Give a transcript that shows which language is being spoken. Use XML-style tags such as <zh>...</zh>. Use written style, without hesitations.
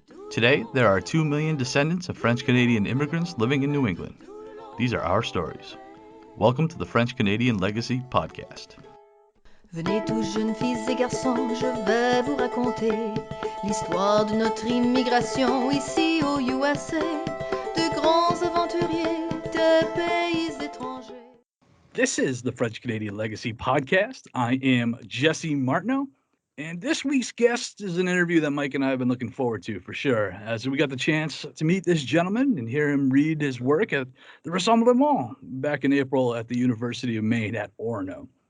<en>Today, there are 2 million descendants of French-Canadian immigrants living in New England. These are our stories. Welcome to the French-Canadian Legacy Podcast.</en> <fr>Venez tous jeunes filles et garçons, je vais vous raconter l'histoire de notre immigration ici au USA, de grands aventuriers, de pays étrangers.</fr> <en>This is the French-Canadian Legacy Podcast. I am Jesse Martineau, and this week's guest is an interview that Mike and I have been looking forward to for sure, as we got the chance to meet this gentleman and hear him read his work at the Rassemblement back in April at the University of Maine at Orono.</en>